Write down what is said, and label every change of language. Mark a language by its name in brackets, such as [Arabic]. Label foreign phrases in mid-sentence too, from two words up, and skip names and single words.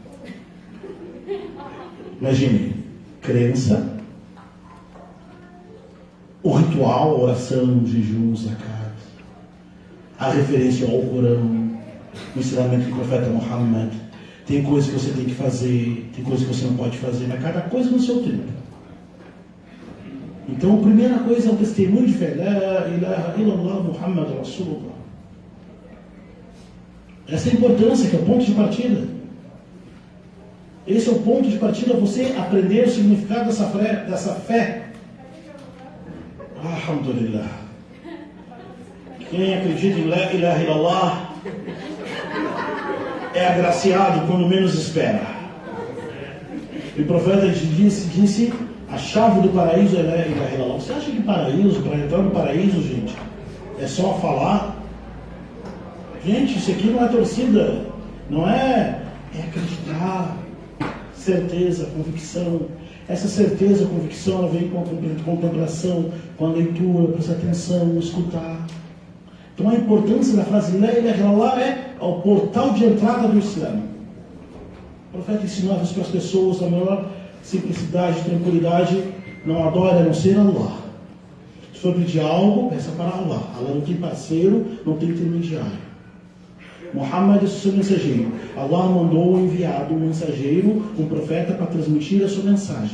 [Portuguese] Imagine, crença, o ritual, a oração, o jejum, zakat, a referência ao Corão, o ensinamento do profeta Muhammad. Tem coisas que você tem que fazer, tem coisas que você não pode fazer, mas cada coisa no seu tempo. Então, a primeira coisa é o testemunho de fé. [Arabic] لا إله إلا الله محمد رسول الله. [Portuguese] Essa é a importância, que é o ponto de partida. Esse é o ponto de partida, você aprender o significado dessa fé. Alhamdulillah. Quem acredita em [Arabic] لا إله إلا الله [Portuguese] é agraciado quando menos espera. E o profeta disse, a chave do paraíso é [Arabic] لا إله إلا الله. [Portuguese] Você acha que paraíso, para entrar no paraíso, gente, é só falar? Gente, isso aqui não é torcida, não é acreditar. Certeza, convicção. Essa certeza, convicção, ela vem com a contemplação, com a leitura, prestar atenção, escutar. Então a importância da frase [Arabic] لا إله إلا الله [Portuguese] é o portal de entrada do Islã. O profeta ensinava isso para as pessoas, a maior simplicidade, tranquilidade, não adora a não ser Allah. Se for pedir algo, peça para Allah. Allah não tem parceiro, não tem intermediário. Muhammad é o seu mensageiro. Allah mandou um enviado, um mensageiro, um profeta para transmitir a sua mensagem.